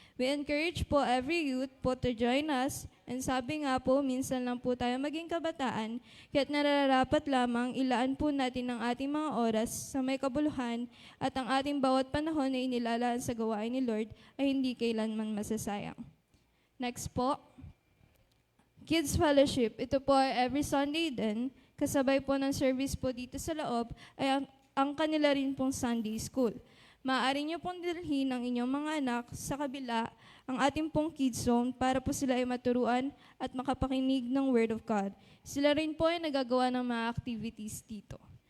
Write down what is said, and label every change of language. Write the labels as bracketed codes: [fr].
[en] We encourage po every youth po to join us [tl] and sabi nga po, minsan lang po tayo maging kabataan kaya't nararapat lamang ilaan po natin ang ating mga oras sa may kabuluhan at ang ating bawat panahon na inilalaan sa gawain ni Lord ay hindi kailanman masasayang. Next po, Kids Fellowship. Ito po ay every Sunday din. Kasabay po ng service po dito sa loob ay ang kanila rin pong Sunday School. Maaari niyo pong dalhin ang inyong mga anak sa kabila ang ating pong kids zone para po sila ay maturuan at makapakinig ng Word of God. Sila rin po ay nagagawa ng mga activities dito.